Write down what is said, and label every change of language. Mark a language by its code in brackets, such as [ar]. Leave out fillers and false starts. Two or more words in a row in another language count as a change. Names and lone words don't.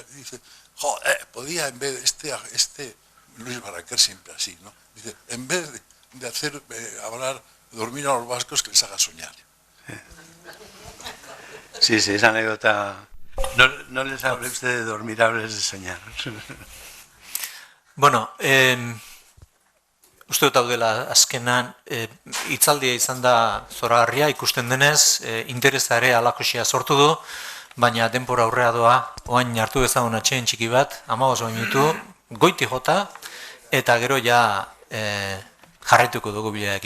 [es] Y dice, joder, podía en vez de este Luis Barraquer siempre así, ¿no? Dice, en vez de hacer hablar, dormir a los vascos, que les haga soñar. Sí, esa anécdota. No les hable usted de dormir, hables de soñar. [eu] Bueno, uste dut hau dela azkenan, hitzaldia izan da zoragarria, ikusten denez, interesa ere alakosia sortu du, baina denbora aurrea doa, oain hartu dezagun atxeen txiki bat, 15 minutu, goiti jota, eta gero ja jarraituko dugu bidearekin.